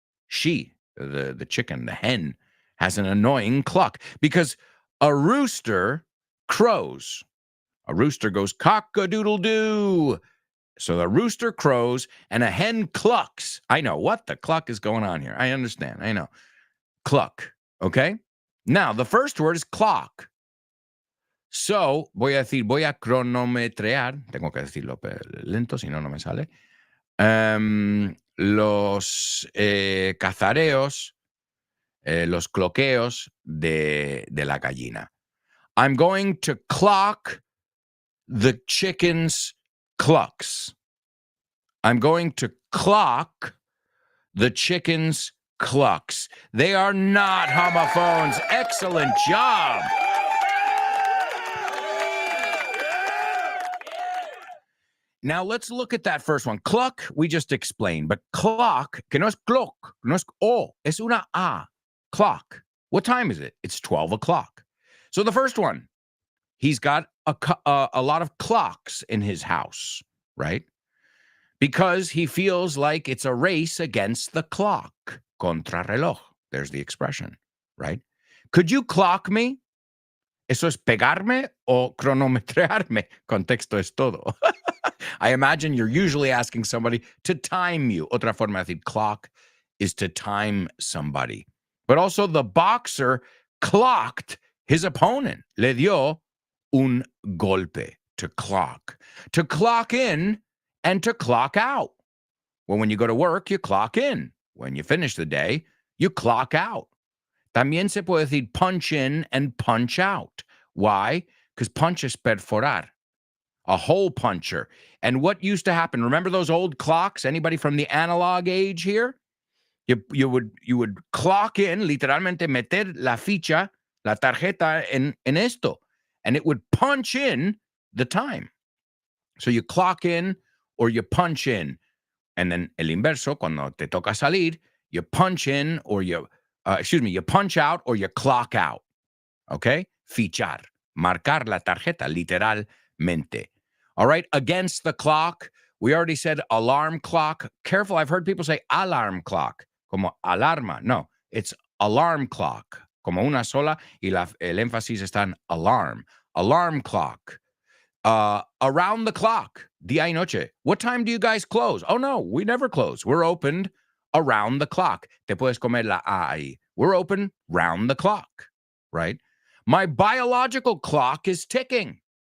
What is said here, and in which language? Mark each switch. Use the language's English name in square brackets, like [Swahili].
[English] She, the chicken, the hen, has an annoying cluck because a rooster crows. A rooster goes cock-a-doodle-doo. So the rooster crows and a hen clucks. I know what the cluck is going on here. I understand. I know. Cluck. Okay? Now, the first word is clock. [Spanish] So, voy a cronometrear. Tengo que decirlo lento, si no, no me sale. Los cazareos, los cloqueos de la gallina. [English] I'm going to clock the chicken's clucks. I'm going to clock the chicken's clucks. They are not homophones. Excellent job. Now let's look at that first one. Cluck, we just explained, but clock, que no es clock, no es o, es una a. Clock. What time is it? It's 12 o'clock. So the first one, he's got a lot of clocks in his house, right? Because he feels like it's a race against the clock. Contrarreloj. There's the expression, right? Could you clock me? [Spanish] ¿Eso es pegarme o cronometrearme? Contexto es todo. [English] I imagine you're usually asking somebody to time you. Otra forma de decir clock is to time somebody. But also the boxer clocked his opponent. [Spanish] Le dio un golpe, to clock. [English] To clock in and to clock out. Well, when you go to work, you clock in. When you finish the day, you clock out. También se puede decir punch in and punch out. Why? Because punch is perforar, a hole puncher. And what used to happen, remember those old clocks? Anybody from the analog age here? You would clock in, literalmente meter la ficha, la tarjeta en esto, and it would punch in the time. So you clock in or you punch in. And then el inverso, cuando te toca salir, you punch in or you punch out or you clock out. Okay? Fichar. [Spanish] Marcar la tarjeta, literalmente. All right? [English] Against the clock. We already said alarm clock. Careful, I've heard people say alarm clock. Como alarma. No, it's alarm clock. [Spanish] Como una sola y el énfasis está en alarm. [English] Alarm clock. Around the clock. Día y noche. What time do you guys close? Oh, no, we never close. We're opened around the clock. [Spanish] Te puedes comer la A ahí. We're open round the clock, right? [English] My biological clock is ticking.